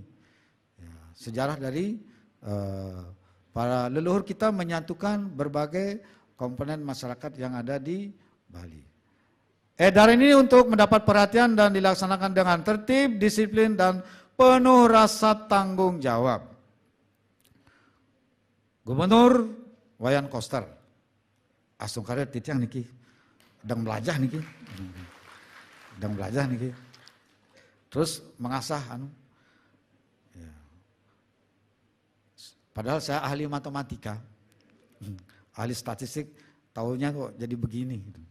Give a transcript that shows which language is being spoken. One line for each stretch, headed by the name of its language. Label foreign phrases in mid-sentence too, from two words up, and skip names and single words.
Indonesian: Ya, sejarah dari para leluhur kita menyatukan berbagai komponen masyarakat yang ada di Bali. Edaran ini untuk mendapat perhatian dan dilaksanakan dengan tertib, disiplin, dan penuh rasa tanggung jawab.
Balinese: Gubernur Wayan Koster, asung karet titiang niki,
Indonesian: sedang belajar niki, terus mengasah ya. Padahal saya ahli matematika, ahli statistik, tahunya kok jadi begini.